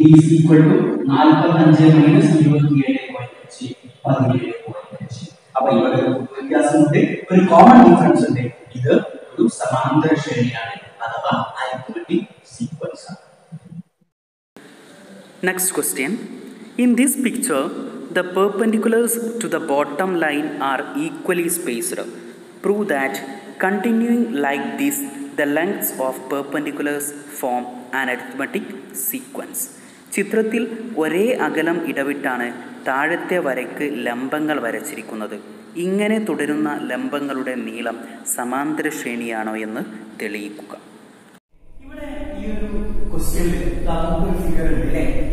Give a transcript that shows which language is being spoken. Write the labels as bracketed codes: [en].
[en] d is equal to 45 minus 27.5 17.5. [ml] അപ്പോൾ ഇവിടെ ഒരു വ്യത്യാസമുണ്ട്, ഒരു കോമൺ ഡിഫറൻസ് ഉണ്ട്. ഇത് ഒരു സമാന്തര ശ്രേണിയാണ് അഥവാ അരിത്മെറ്റിക് സീക്വൻസ് ആണ്. [en] Next question. In this picture, the perpendiculars to the bottom line are equally spaced. Prove that continuing like this, the lengths of perpendiculars form an arithmetic sequence. [ml] ചിത്രത്തിൽ ഒരേ അകലം ഇടവിട്ടാണ് താഴത്തെ വരയ്ക്ക് ലംബങ്ങൾ വരച്ചിരിക്കുന്നത്. ഇങ്ങനെ തുടരുന്ന ലംബങ്ങളുടെ നീളം സമാന്തര ശ്രേണിയാണോ എന്ന് തെളിയിക്കുക. ഇവിടെ ഈ ഒരു ക്വസ്റ്റ്യനിൽ ഒരു ഫിഗർ ഉണ്ട് അല്ലേ?